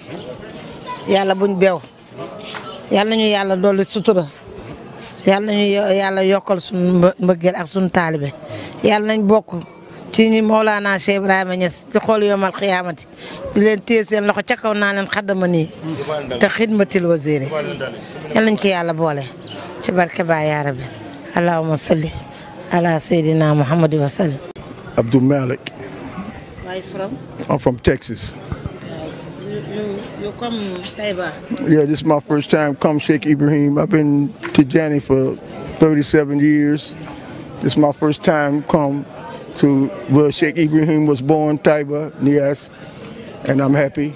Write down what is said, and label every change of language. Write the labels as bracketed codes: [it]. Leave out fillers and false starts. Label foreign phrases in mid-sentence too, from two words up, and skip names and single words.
[wo] yàlla buñ beew yal nañu yàlla dolli sutura yal nañu yàlla yokkal suñu mbëggeel ak suñu taalibe yal nañ bokk ci ñi Mawlana Cheikh Ibrahima Niass di xool yomal xiyaamati di leen téye seen loxo ca kaw naa leen xaddama nii te xidmatil waziri yal nañ ci yàlla boole ci barke Baye [ar] يا ربي اللهم صل على سيدنا محمد وسلم. [en] Abdul Malik. Where are you from? I'm from Texas. You come Taiba? Yeah, this is my first time come Sheikh Ibrahim. I've been to Jani for 37 years. This is my first time come to where Sheikh Ibrahim was born, Taiba, Nias, and I'm happy.